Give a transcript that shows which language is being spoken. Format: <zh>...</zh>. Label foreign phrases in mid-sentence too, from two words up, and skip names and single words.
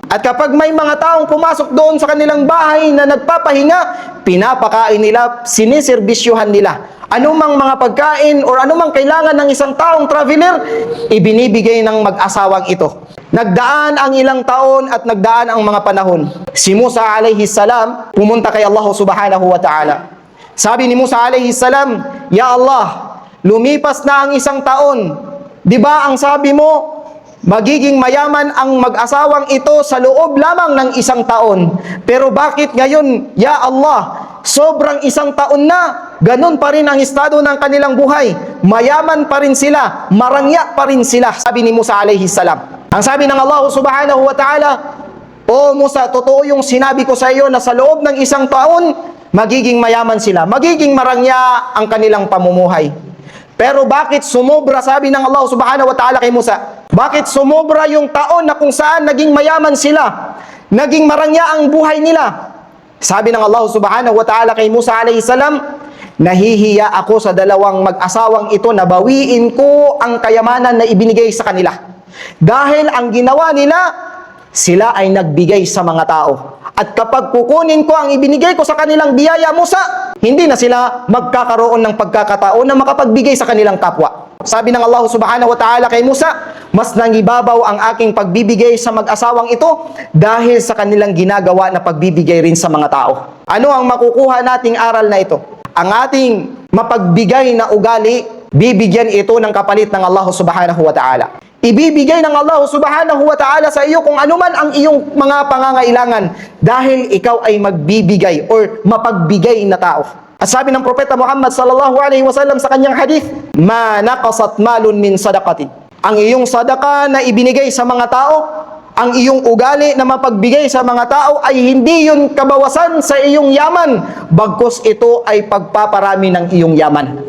<tl>At kapag may mga taong pumasok doon sa kanilang bahay na nagpapahinga, pinapakain nila, siniserbisyuhan nila. Anumang mga pagkain o anumang kailangan ng isang taong traveler, ibinibigay ng mag-asawang ito. Nagdaan ang ilang taon at nagdaan ang mga panahon. Si Musa</tl> <ar>عليه السلام</ar> <tl>pumunta kay Allah</tl> <ar>سبحانه وتعالى.</ar> <tl>Sabi ni Musa</tl> <ar>عليه السلام يا الله,</ar> <tl>lumipas na ang isang taon. Diba ang sabi mo, magiging mayaman ang mag-asawang ito sa loob lamang ng isang taon. Pero bakit ngayon,</tl> <ar>يا الله,</ar> <tl>sobrang isang taon na, ganun pa rin ang estado ng kanilang buhay. Mayaman pa rin sila, marangya pa rin sila, sabi ni Musa</tl> <ar>عليه السلام.</ar> <tl>Ang sabi ng Allah</tl> <ar>سبحانه وتعالى,</ar> <tl>O Musa, totoo yung sinabi ko sa iyo na sa loob ng isang taon, magiging mayaman sila, magiging marangya ang kanilang pamumuhay. Pero bakit sumobra, sabi ng Allah</tl> <ar>سبحانه وتعالى</ar> <tl>kay Musa, bakit sumobra yung taon na kung saan naging mayaman sila, naging marangya ang buhay nila? Sabi ng Allah</tl> <ar>سبحانه وتعالى</ar> <tl>kay Musa</tl> <ar>عليه السلام,</ar> <tl>nahihiya ako sa dalawang mag-asawang ito na bawiin ko ang kayamanan na ibinigay sa kanila. Dahil ang ginawa nila, sila ay nagbigay sa mga tao. At kapag kukunin ko ang ibinigay ko sa kanilang biyaya, Musa, hindi na sila magkakaroon ng pagkakataon na makapagbigay sa kanilang kapwa. Sabi ng Allah</tl> <ar>سبحانه وتعالى</ar> <tl>kay Musa, mas nangibabaw ang aking pagbibigay sa mag-asawang ito dahil sa kanilang ginagawa na pagbibigay rin sa mga tao. Ano ang makukuha nating aral na ito? Ang ating mapagbigay na ugali, bibigyan ito ng kapalit ng Allah</tl> <ar>سبحانه وتعالى.</ar> <tl>Ibibigay ng Allah</tl> <ar>سبحانه وتعالى</ar> <tl>sa iyo kung anuman ang iyong mga pangangailangan dahil ikaw ay magbibigay or mapagbigay na tao. At sabi ng Propeta Muhammad</tl> <ar>صلى الله عليه وسلم</ar> <tl>sa kanyang hadith,</tl> <ar>ما نقصت مال من صدقة.</ar> <tl>Ang iyong sadaka na ibinigay sa mga tao, ang iyong ugali na mapagbigay sa mga tao ay hindi yun kabawasan sa iyong yaman, bagkus ito ay pagpaparami ng iyong yaman.</tl>